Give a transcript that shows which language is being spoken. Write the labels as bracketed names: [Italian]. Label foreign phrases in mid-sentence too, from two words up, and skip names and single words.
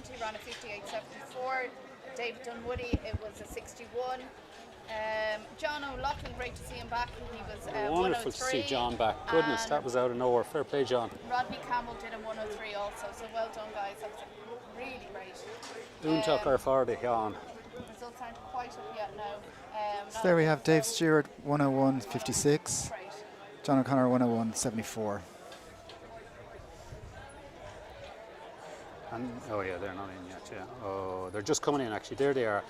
[English] He ran a 58.74. David Dunwoody, it was a 61. John O'Loughlin, great to see him back. He was Wonderful to 103. see John back. Goodness, that was out of nowhere. Fair play, John. Rodney Campbell did a 103 also, so well done, guys. That was really great. Úntaach ar fáirde John. Results aren't quite up yet now. So there we have Dave Stewart 101.56. John O'Connor 101.74. And, oh yeah, they're not in yet, yeah. Oh, they're just coming in actually. There they are.